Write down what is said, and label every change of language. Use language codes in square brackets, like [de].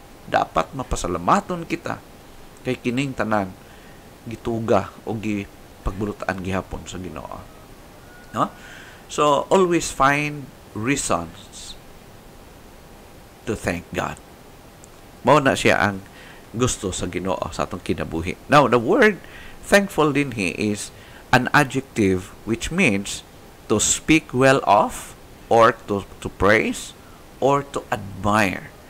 [ceb] Dapat mapasalamaton kita kay kining tanan gituga o pagbulutaan gihapon sa Ginoo. No? [en] So always find reasons to thank God. [ceb] Mao na siya ang gusto sa Ginoo sa atong kinabuhi. [en] Now, the word thankful din is an adjective which means to speak well of, or to praise, or to admire.